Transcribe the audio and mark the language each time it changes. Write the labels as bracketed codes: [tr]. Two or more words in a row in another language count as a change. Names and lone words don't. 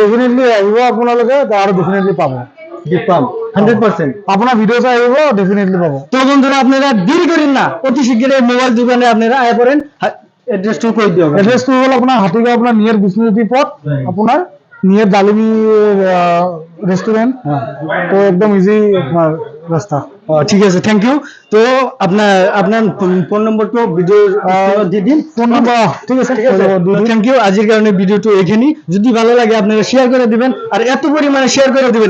[as] ডেফিনেটলি আহিব আপোনালোকে, আৰু ডেফিনেটলি পাব, গিফট পাম 100%। আপোনাৰ ভিডিঅ' চাই আহিব ডেফিনেটলি পাব। [bn] তো বন্ধুরা আপনারা দেরি করেন না, অতি শীঘ্রই মোবাইল দোকানে আপনারা আয় পড়েন। [as] এড্রেসটো কৈ দিয়ক। এড্ৰেছটো হ'ল আপোনাৰ হাতীগাঁও, আপোনাৰ নিয়াৰ বিষ্ণু পথ, আপোনাৰ নিয়াৰ ডালিমি রেস্টুরেন্ট। [bn] তো একদম ইজি আপনার রাস্তা। ঠিক আছে, [en] thank you. [bn] তো আপনার ফোন নম্বরটা ভিডিও দিয়ে দিন। ফোন নম্বর ঠিক আছে, [en] thank you. [bn] আজকের কারণে ভিডিওটা এখানেই। যদি ভালো লাগে আপনারা শেয়ার করে দিবেন, আর এত পরিমাণে শেয়ার করে দিবেন।